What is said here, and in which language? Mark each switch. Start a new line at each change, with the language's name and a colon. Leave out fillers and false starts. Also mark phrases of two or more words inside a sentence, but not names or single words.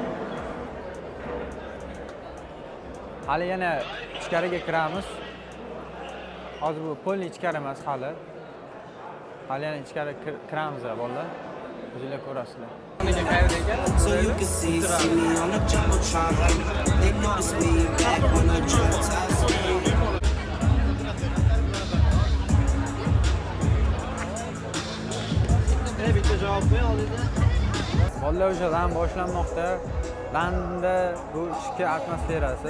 Uzbek: Hali yana ichkariga kiramiz. Hozir bu polni ichkari emas hali. Hali yana ichkari kiramiz bolalar. O'zingizlar ko'rasizlar.
English: So you can see me on the jumbotron. They notice me back on the drop top.
Uzbek: Bitta javob qo'y oldingda. Bolalar o'sha LAN boshlanmoqda. LANda bu ichki atmosferasi.